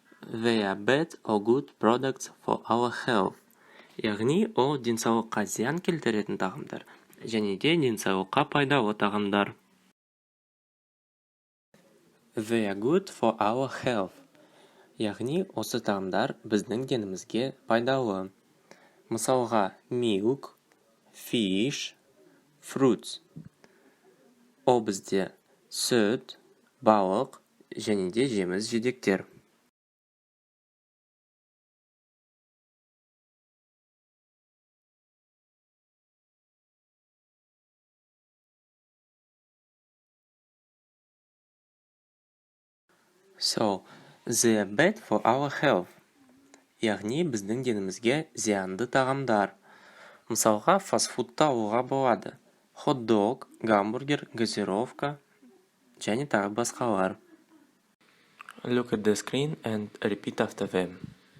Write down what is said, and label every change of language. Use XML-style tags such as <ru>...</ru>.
<en>They are bad or good products for our health.</en> <kk>Яғни, ол денсаулыққа зиян келтіретін тағамдар, және де денсаулыққа пайдалы тағамдар.</kk> <en>They are good for our health.</en> <kk>Яғни, осы тағамдар біздің денімізге пайдалы. Мысалға,</kk> <en>milk, fish, fruits.</en> <kk>Ол бізде сүт, балық, және де жеміс жидектер.</kk> <en>So, they are bad for our health.</en> <kk>Яғни біздің денімізге зиянды тағамдар. Мысалға, фастфудты алуға болады. Хот-дог, гамбургер, газировка және тағы басқалар.</kk> <en>Look at the screen and repeat after them.</en>